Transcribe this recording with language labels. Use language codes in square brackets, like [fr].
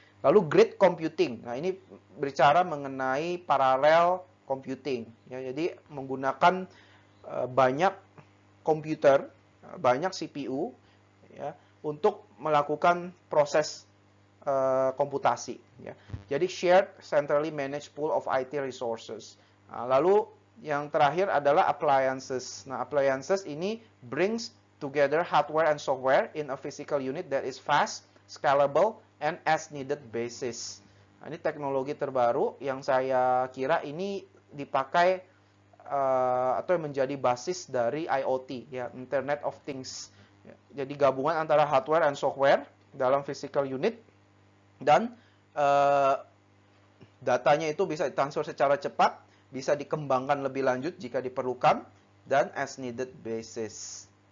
[id] Lalu grid computing. Nah, ini bicara mengenai parallel computing ya. Jadi menggunakan banyak komputer, banyak CPU ya untuk melakukan proses komputasi ya. [en] Jadi shared centrally managed pool of IT resources. [id] Nah, lalu yang terakhir adalah appliances. Nah, [en] appliances ini brings together hardware and software in a physical unit that is fast, scalable, and as needed basis. [id] Nah, ini teknologi terbaru yang saya kira ini dipakai atau menjadi basis dari IoT, ya, Internet of Things. Ya, jadi gabungan antara [en] hardware and software [id] dalam physical unit dan datanya itu bisa ditransfer secara cepat, bisa dikembangkan lebih lanjut jika diperlukan, dan [en] as needed basis.